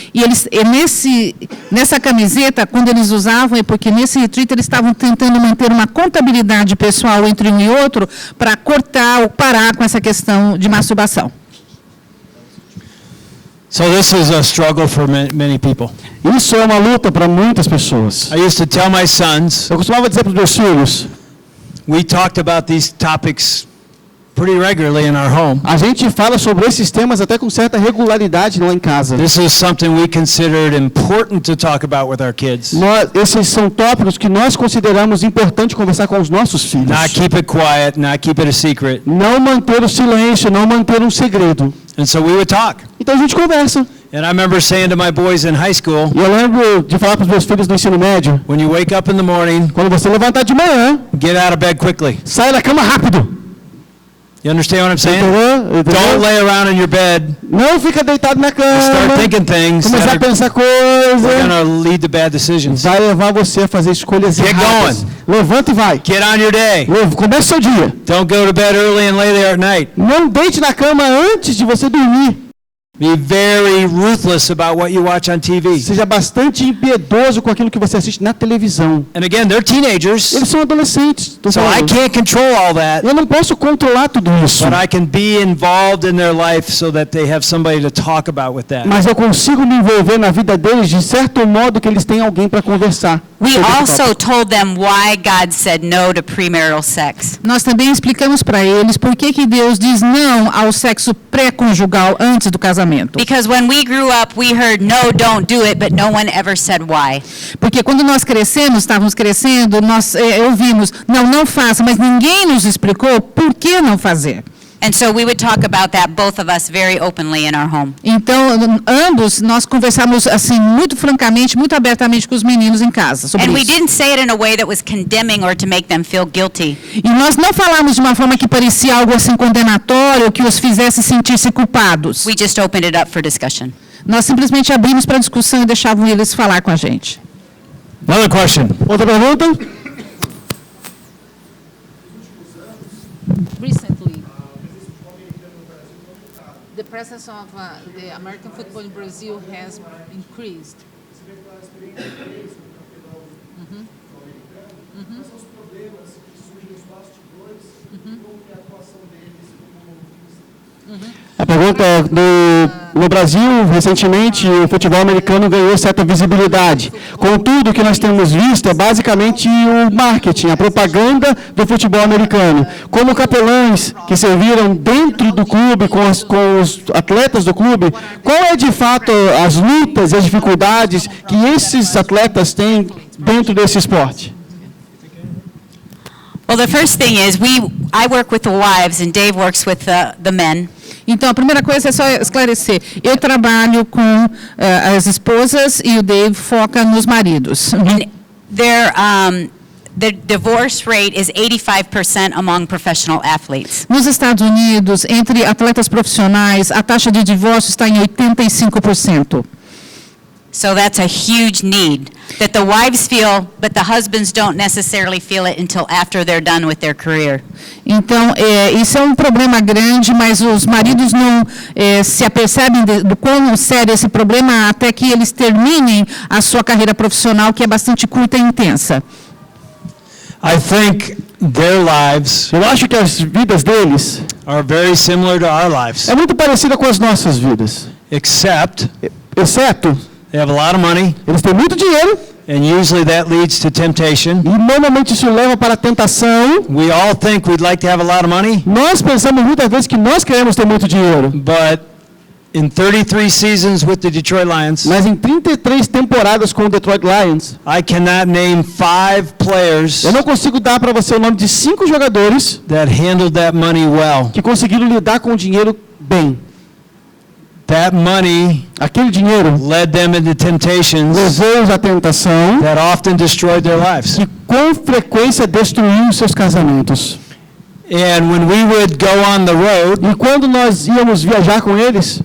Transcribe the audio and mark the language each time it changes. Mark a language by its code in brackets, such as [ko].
[pt] E eles, nessa camiseta, quando eles usavam, é porque nesse retreat eles estavam tentando manter uma contabilidade pessoal entre um e outro para cortar ou parar com essa questão de masturbação. [en] So this is a struggle for many people. [pt] Isso é uma luta para muitas pessoas. [en] I used to tell my sons, [pt] Eu costumava dizer para os meus filhos, [en] we talked about these topics pretty regularly in our home. [pt] a gente fala sobre esses temas até com certa regularidade lá em casa. [en] This is something we considered important to talk about with our kids. [pt] Esses são tópicos que nós consideramos importante conversar com os nossos filhos. [en] Not keep it quiet, not keep it a secret. [pt] Não manter o silêncio, não manter um segredo. [en] And so we would talk. [pt] Então a gente conversa. [en] And I remember saying to my boys in high school, [pt] E eu lembro de falar para os meus filhos do ensino médio, [en] when you wake up in the morning, [pt] quando você levantar de manhã, [en] get out of bed quickly. [pt] sai da cama rápido. [en] You understand what I'm saying? [pt] Entendeu? [en] Don't lay around in your bed, [pt] Não fica deitado na cama. [en] start thinking things [pt] Começar [en] that [pt] a [en] are [pt] pensar [en] going [pt] coisa. [en] to lead to bad decisions. [pt] Vai levar você a fazer escolhas [en] Get [pt] erradas. Levanta e vai. [en] Get on your day. [pt] Começa o seu dia. [en] Don't go to bed early and lay there at night. [pt] Não deite na cama antes de você dormir. [en] Be very ruthless about what you watch on TV. [pt] Seja bastante impiedoso com aquilo que você assiste na televisão. [en] And again, they're teenagers. [pt] Eles são adolescentes. [en] So I can't control all that. [pt] Eu não posso controlar tudo isso. [en] But I can be involved in their life so that they have somebody to talk about with that. [pt] Mas eu consigo me envolver na vida deles de certo modo que eles têm alguém para conversar. [en] We also told them why God said no to premarital sex. [pt] Nós também explicamos para eles por que Deus diz não ao sexo pré-conjugal antes do casamento. [en] Because when we grew up, we heard no, don't do it, but no one ever said why. [pt] Porque quando nós estávamos crescendo, nós ouvimos, não faça, mas ninguém nos explicou por que não fazer. [en] And so we would talk about that, both of us, very openly in our home. [pt] Então, ambos, nós conversamos assim, muito francamente, muito abertamente com os meninos em casa sobre [en] And we [pt] isso. [en] didn't say it in a way that was condemning or to make them feel guilty. [pt] E nós não falamos de uma forma que parecia algo assim condenatório, que os fizesse sentir-se culpados. [en] We just opened it up for discussion. [pt] Nós simplesmente abrimos para discussão e deixávamos eles falar com a gente. [en] Another question. [pt] Outra pergunta? [en] Recently, the presence of the American football in Brazil has increased. [pt] A pergunta é, no Brasil, recentemente, o futebol americano ganhou certa visibilidade. Contudo, o que nós temos visto é basicamente o marketing, a propaganda do futebol americano. Como capelães que serviram dentro do clube, com os atletas do clube, qual é de fato as lutas e as dificuldades que esses atletas têm dentro desse esporte? [en] Well, the first thing is I work with the wives and Dave works with the men. [pt] Então, a primeira coisa é só esclarecer. Eu trabalho com as esposas e o Dave foca nos maridos. [en] The divorce rate is 85% among professional athletes. [pt] Nos Estados Unidos, entre atletas profissionais, a taxa de divórcio está em 85%. [en] So that's a huge need that the wives feel, but the husbands don't necessarily feel it until after they're done with their career. [pt] Então, isso é um problema grande, mas os maridos não se apercebem do quão sério é esse problema até que eles terminem a sua carreira profissional, que é bastante curta e intensa. [en] I think their lives [pt] Eu acho que as vidas deles [en] are very similar to our lives, [pt] é muito parecida com as nossas vidas. [en] except [pt] Exceto, [en] they have a lot of money, [pt] eles têm muito dinheiro [en] and usually that leads to temptation. [pt] e normalmente isso leva para a tentação. [en] We all think we'd like to have a lot of money, [pt] Nós pensamos muitas vezes que nós queremos ter muito dinheiro, [en] but in 33 seasons with the Detroit Lions, [pt] mas em 33 temporadas com o Detroit Lions, [en] I cannot name 5 players [pt] eu não consigo dar para você o nome de 5 jogadores [en] that handled that money well. [pt] que conseguiram lidar com o dinheiro bem. [en] That money [pt] Aquele dinheiro [en] led them into temptations [pt] levou-os à tentação [en] that often destroyed their lives. [pt] que com frequência destruiu seus casamentos. [en] And when we would go on the road [pt] E quando nós íamos viajar com eles,